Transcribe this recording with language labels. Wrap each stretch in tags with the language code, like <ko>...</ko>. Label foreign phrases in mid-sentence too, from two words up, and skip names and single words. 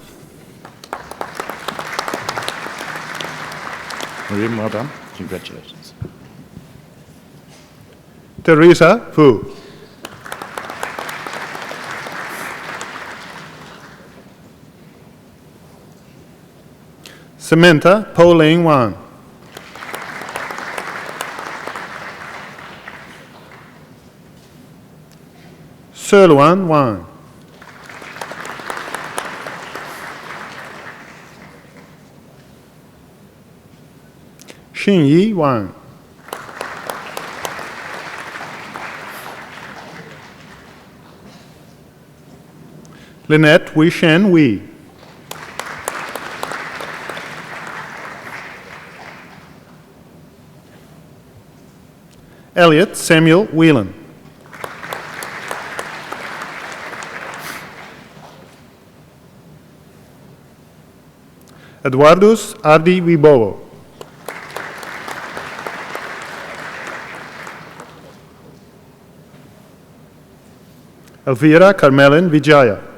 <en>Miriam, well done. Congratulations. Teresa Fu. Samantha Pauline Wan. Serluan Wan. Xinyi Wang. Lynette Wishen Wee. Elliot Samuel Whelan. Eduardus Ardi Wibowo. Elvira Carmelin Vijaya.</en>